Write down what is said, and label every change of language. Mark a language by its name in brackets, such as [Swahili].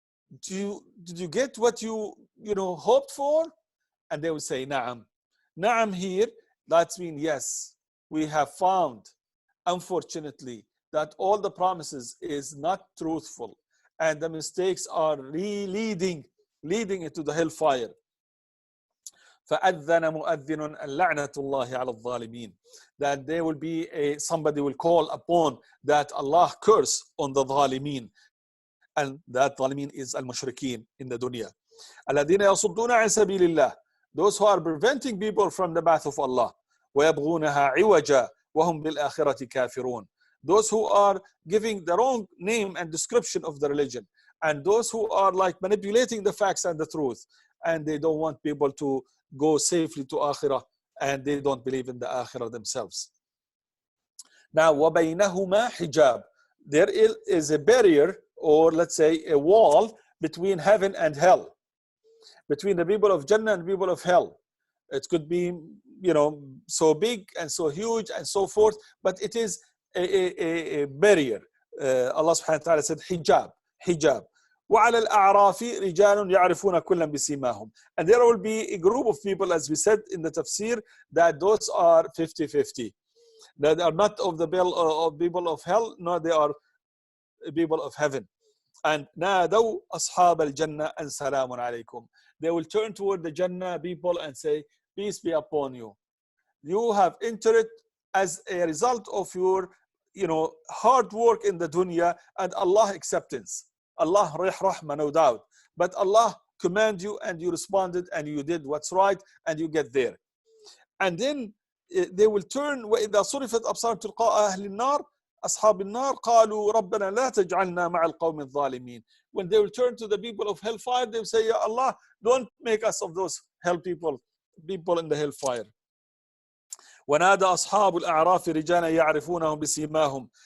[English] did you get what you hoped for? And they will say, Na'am. Na'am here, that means yes, we have found, unfortunately, that all the promises is not truthful, and the mistakes are leading into the hellfire. [Arabic] فأذن مؤذن لعنة الله على الظالمين. [English] That there will be somebody will call upon that Allah curse on the ظالمين, and that ظالمين is المشركين in the dunya. [Arabic] الذين يصدون عن سبيل الله, [English] those who are preventing people from the path of Allah. [Arabic] ويبغونها عوجا وهم بالآخرة كافرون. [English] Those who are giving the wrong name and description of the religion, and those who are like manipulating the facts and the truth, and they don't want people to go safely to Akhirah, and they don't believe in the Akhirah themselves. Now, [Arabic] وَبَيْنَهُمَا حِجَابٌ, [English] there is a barrier, or let's say a wall, between heaven and hell, between the people of Jannah and people of hell. It could be, so big and so huge and so forth, but it is a barrier. Allah subhanahu wa ta'ala said hijab. [Arabic] وعلى الأعراف رجال يعرفون كلا بسيماهم. [English] And there will be a group of people, as we said in the tafsir, that those are 50-50. That are not of the people of hell, nor they are people of heaven. And [Arabic] نادوا أصحاب الجنة أن سلام عليكم. [English] They will turn toward the Jannah people and say, peace be upon you. You have entered as a result of your hard work in the dunya and Allah acceptance. Allah rahmah, no doubt. But Allah command you and you responded and you did what's right and you get there. And then they will turn, [Arabic] وإذا صرفت أبصار تلقاء أهل النار أصحاب النار قالوا ربنا لا تجعلنا مع القوم الظالمين. [English] When they will turn to the people of hellfire, they will say, Ya Allah, don't make us of those hell people in the hellfire. [Arabic] ونادى أصحاب الأعراف رجالا يعرفونهم بسيماهم.